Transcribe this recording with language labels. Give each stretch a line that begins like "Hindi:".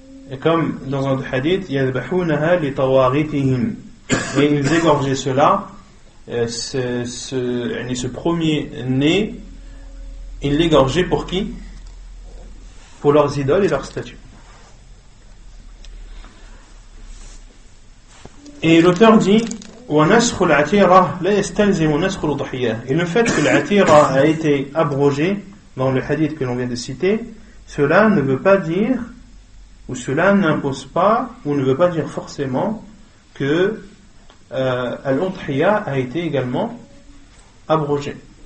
French: Et comme dans un hadith,
Arabic: يَذْبَحُونَهَا لِطَوَاغِتِهِمْ.
French: Et ils égorgeaient cela, ce premier né, ils l'égorgeaient pour qui? Pour leurs idoles et leurs statues. Et l'auteur dit
Arabic: وَنَسْخُ الْعَتِيرَةِ لَا يَسْتَلْزِمُ نَسْخُ الْأُضْحِيَّةِ.
French: Et le fait que l'atira a été abrogé dans le hadith que l'on vient de citer, cela ne veut pas dire, ou cela n'impose pas, ou ne veut pas dire forcément que l'udhiyya a été également abrogé.